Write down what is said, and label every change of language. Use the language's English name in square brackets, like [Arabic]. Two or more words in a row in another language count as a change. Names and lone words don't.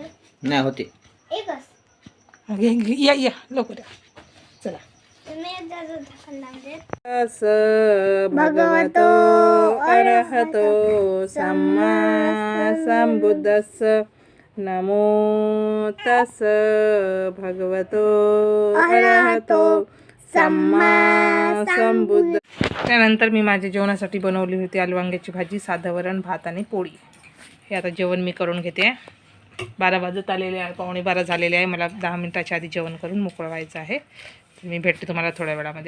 [Marathi] नाही होते एकच. या या लवकर या, चला. तुम्ही एकदा ढक्कन लावते. [Pali] अस भगवतो अरहतो सम्मा संबुद्धस्स नमो तस् भगवतो अरहतो सम्मा संबुद्ध. [Marathi] त्यानंतर मी माझ्या जेवणासाठी बनवली होती आलू वांग्याची भाजी, साधं वरण, भात आणि पोळी. हे आता जेवण मी करून घेते. 12 वाजत आलेले आहे, 11:15 झालेले आहे. मला 10 मिनिटाच्या आधी जेवण करून मोकळं व्हायचं आहे. मी भेटते तुम्हाला थोड्या वेळामध्ये.